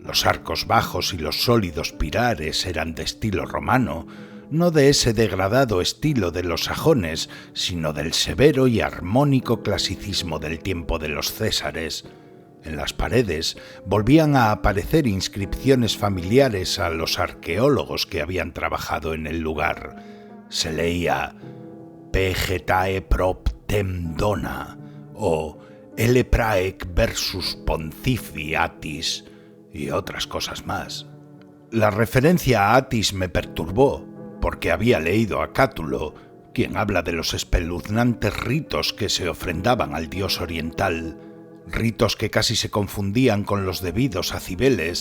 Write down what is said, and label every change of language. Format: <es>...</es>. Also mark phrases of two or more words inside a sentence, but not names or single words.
<es>Los arcos bajos y los sólidos pilares eran de estilo romano, no de ese degradado estilo de los sajones, sino del severo y armónico clasicismo del tiempo de los Césares. En las paredes volvían a aparecer inscripciones familiares a los arqueólogos que habían trabajado en el lugar. Se leía</es> <la>Vegetae proptem dona</la> <es>o</es> <la>Ele praec versus Poncifi Atis</la> <es>y otras cosas más. La referencia a Atis me perturbó, porque había leído a Cátulo, quien habla de los espeluznantes ritos que se ofrendaban al dios oriental, ritos que casi se confundían con los debidos a Cibeles.</es>